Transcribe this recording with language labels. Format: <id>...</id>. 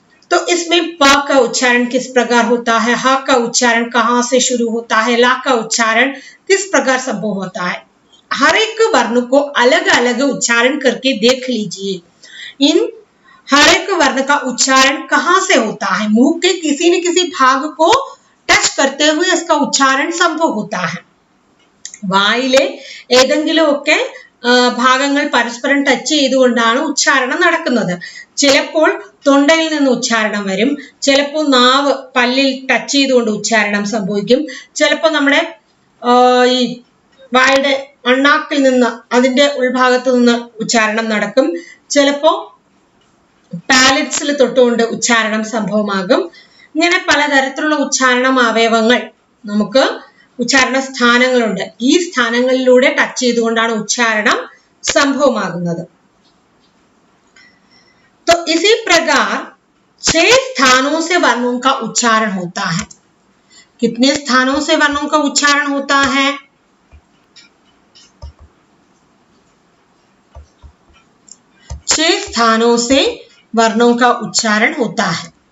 <hi>तो इसमें प का उच्चारण किस प्रकार होता है, ह का उच्चारण कहाँ से शुरू होता है, ला का उच्चारण किस प्रकार संभव होता है। हर एक वर्ण को अलग अलग उच्चारण करके देख लीजिए। इन हर एक वर्ण का उच्चारण कहाँ से होता है, मुंह के किसी न किसी भाग को टच करते हुए इसका उच्चारण संभव होता है।</hi> <ml>വായിലെ ഏതെങ്കിലും ഒക്കെ ഭാഗങ്ങൾ പരസ്പരം ടച്ച് ചെയ്തുകൊണ്ടാണ് ഉച്ചാരണം നടക്കുന്നത്. ചിലപ്പോൾ തൊണ്ടയിൽ നിന്ന് ഉച്ചാരണം വരും, ചിലപ്പോൾ നാവ് പല്ലിൽ ടച്ച് ചെയ്തുകൊണ്ട് ഉച്ചാരണം സംഭവിക്കും, ചിലപ്പോൾ നമ്മുടെ ഈ വായുടെ അണ്ണാക്കിൽ നിന്ന് അതിന്റെ ഉൾഭാഗത്ത് നിന്ന് ഉച്ചാരണം നടക്കും, ചിലപ്പോൾ പാലറ്റ്സിൽ തൊട്ടുകൊണ്ട് ഉച്ചാരണം സംഭവമാകും. ഇങ്ങനെ പലതരത്തിലുള്ള ഉച്ചാരണം അവയവങ്ങൾ നമുക്ക് ഉച്ചാരണ സ്ഥാനങ്ങളുണ്ട്. ഈ സ്ഥാനങ്ങളിലൂടെ ടച്ച് ചെയ്തുകൊണ്ടാണ് ഉച്ചാരണം സംഭവമാകുന്നത്.</ml> <hi>तो इसी प्रकार 6 स्थानों से वर्णों का उच्चारण होता है। कितने स्थानों से वर्णों का उच्चारण होता है? 6 स्थानों से वर्णों का उच्चारण होता है।</hi>